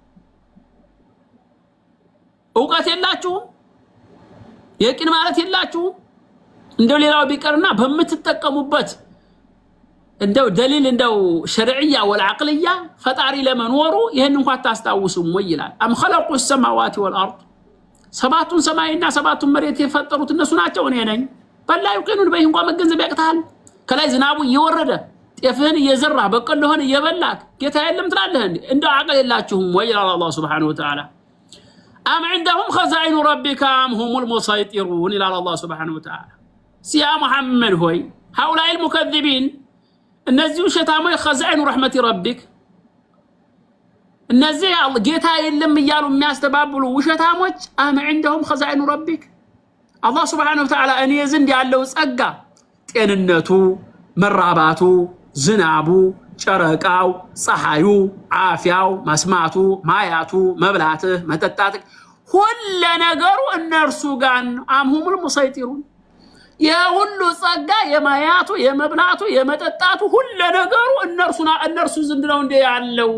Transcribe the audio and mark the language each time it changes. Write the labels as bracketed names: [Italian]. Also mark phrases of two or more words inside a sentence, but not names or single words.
[Amharic] ዕውቀት የላችሁም፣ የቂን ማለት የላችሁም። እንደው ሌላው ቢቀርና በመትጠቀሙበት እንደው ደሊል እንደው [Arabic] شرعية وعقلية [Amharic] ፈጣሪ ለመኖሩ ይሄን እንኳን ታስታውሱም ወይ ይላል። አም [Arabic] خلقوا السماوات والارض [Amharic] ሰባቱን ሰማይና ሰባቱን መሬት የፈጠሩት እነሱ ናቸው እኔ ነኝ። በላ يقينون በይን እንኳን መገንዘብ ያቅታል። ከላይ ዝናቡ እየወረደ ጤፍህን እየዘራህ በቀሎህን እየበላክ ጌታ የለም ትላለህ እንዴ? እንደው አቅል የላችሁም ወይ ይላል አላህ [Arabic] سبحانه وتعالى። [Amharic] አም [Arabic] عندهم خزائن ربك أم هم المسيطرون [Amharic] ይላል አላህ [Arabic] سبحانه وتعالى። [Amharic] ሲያ መሐመድ ሆይ [Arabic] هؤلاء المكذبين [Amharic] እነዚህ ውሸታሞች [Arabic] خزائن رحمة ربك [Amharic] እነዚህ ጌታ የለም እያሉ የሚያስተባብሉ ውሸታሞች አም [Arabic] عندهم خزائن ربك [Amharic] አላህ [Arabic] سبحانه وتعالى [Amharic] እኔ ዘንድ ያለው ጸጋ ጤንነቱ መራባቱ ዝናቡ ጨረቃው ፀሐዩ አፍያው መስማቱ ማያቱ መብላትህ መጠጣት ሁሉ ነገሩ እነርሱ ጋር [Arabic] أم هم المسيطرون [Amharic] የሁሉ ጸጋ የማያቱ የመብላቱ የመጠጣቱ ሁሉ ነገሩ እነርሱ ዘንድ ነው እንደ ያለው